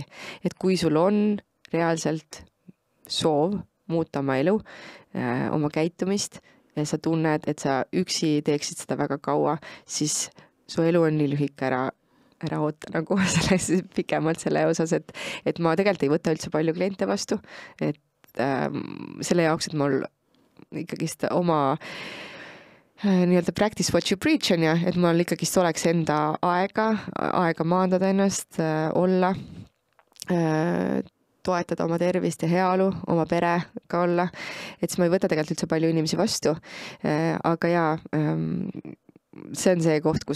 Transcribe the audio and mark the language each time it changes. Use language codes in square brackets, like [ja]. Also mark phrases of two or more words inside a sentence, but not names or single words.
[et] Et kui sul on reaalselt soov muuta oma elu, oma käitumist, ja sa tunned, et sa üksi teeksid seda väga kaua, siis su elu on nii lühike ära oota nagu pikemalt selle osas, et ma tegelikult ei võta üldse palju kliente vastu, et selle jaoks, et mul ikkagist oma nii-öelda [en] practice what you preach [et] on ja, et mul ikkagist oleks enda aega maandada ennast, olla, toetada oma tervist ja heaolu, oma perega olla, et siis ma ei võta tegelikult üldse palju inimesi vastu, aga jaa, see on see koht, kus